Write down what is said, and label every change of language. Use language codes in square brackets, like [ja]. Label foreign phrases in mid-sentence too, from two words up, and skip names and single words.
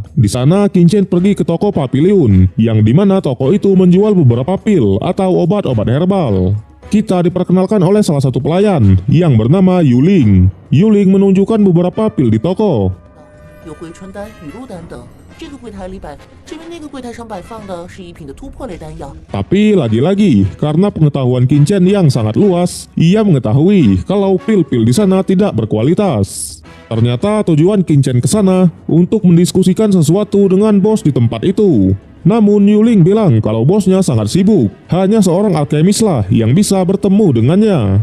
[id] Di sana, Qin pergi ke toko Papiliun, yang dimana toko itu menjual beberapa pil atau obat-obat herbal. Kita diperkenalkan oleh salah satu pelayan yang bernama Yuling. Yuling menunjukkan beberapa pil di toko. [zh] 有回春丹、雨露丹等。这个柜台里至于那个柜台上摆放的是一品的突破类丹药。 [id] Tapi lagi-lagi, karena pengetahuan Qin yang sangat luas, ia mengetahui kalau pil-pil di sana tidak berkualitas. Ternyata tujuan Qin ke sana untuk mendiskusikan sesuatu dengan bos di tempat itu. Namun Yuling bilang kalau bosnya sangat sibuk, hanya seorang alkemis lah yang bisa bertemu dengannya.